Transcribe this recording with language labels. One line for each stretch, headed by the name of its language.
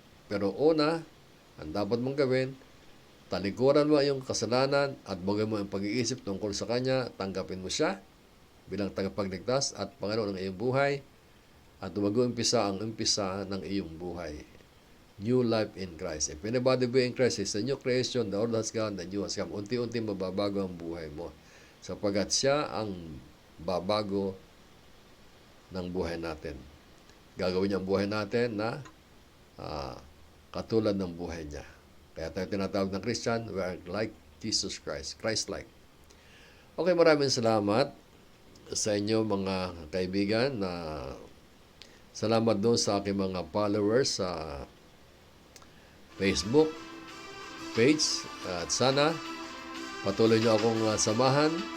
Filipino: Pero una, ang dapat mong gawin, talikuran mo ang iyong kasalanan at bago mo ang pag-iisip tungkol sa Kanya, tanggapin mo siya bilang tagapagligtas at Panginoon ng iyong buhay at mag-uumpisa ang umpisa ng iyong buhay.
English: New life in Christ. If anybody be in Christ is a new creation, the old has gone, the new has come.
Filipino: Unti-unti mababago ang buhay mo. Sapagkat siya ang babago ng buhay natin. Gagawin niya ang buhay natin na katulad ng buhay niya. Kaya tayo tinatawag ng
English: Christian, we are like Jesus Christ, Christ-like.
Filipino: Okay, maraming salamat sa inyo mga kaibigan. Salamat doon sa aking mga followers sa Facebook page. At sana patuloy nyo akong samahan.